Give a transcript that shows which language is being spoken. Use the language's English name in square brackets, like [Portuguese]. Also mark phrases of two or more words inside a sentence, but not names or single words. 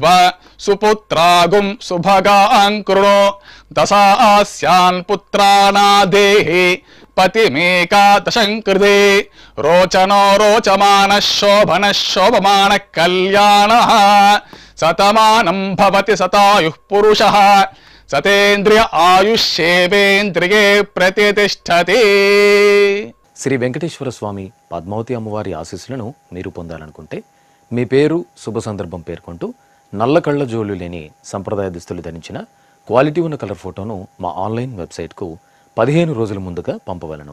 [Sanskrit] सुपुत्रागुं सुभगां कृणो दशास्यान् पुत्रानादेहि पतिमेकादशं कृते रोचनो रोचमानः शोभनः शोभमानः कल्याणः शतमानं भवति शतायुः पुरुषः सतेन्द्रिय आयुष्येवेन्द्रिये प्रतिष्ठति. [Telugu] శ్రీ వెంకటేశ్వర స్వామి పద్మావతి అమ్మవారి ఆశీస్సులను మీరు పొందాలనుకుంటే మీ పేరు శుభ సందర్భం పేర్కొంటూ నల్ల కళ్ళ జోలు లేని సంప్రదాయ దుస్తులు ధరించిన క్వాలిటీ ఉన్న కలర్ ఫోటోను మా ఆన్లైన్ వెబ్సైట్కు 15 రోజుల ముందుగా పంపవలను.